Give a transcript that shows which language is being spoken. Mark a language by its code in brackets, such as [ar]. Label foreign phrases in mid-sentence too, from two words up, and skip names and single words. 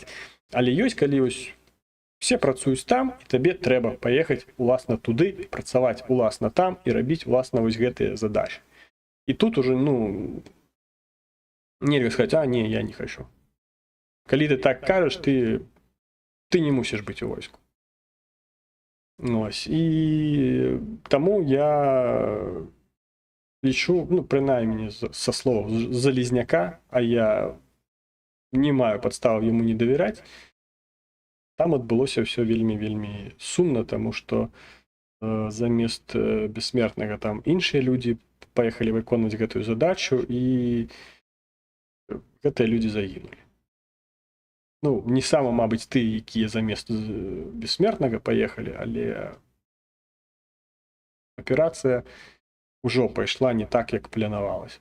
[be] Але ёсць, калі все працуюць там, і табе трэба паехаць уласна туды, працаваць уласна там і рабіць уласна вось гэтыя задачы. І тут уже, нельга сказаць, не, я не хочу. Калі ты так кажаш, ты не мусіш быць у войску. Ось. І тому я лічу, ну, принаймні, со слов Залізняка, а я не маю падстав йому не давяраць, там адбылося ўсё вельмі сумна, таму што замест бессмертнага там іншыя людзі паехалі выконваць гэтую задачу, і гэтыя людзі загінулі. Ну, не сама, мабыць, ты, якія замест бессмертнага паехалі, але аперацыя ўжо пайшла не так, як планавалася.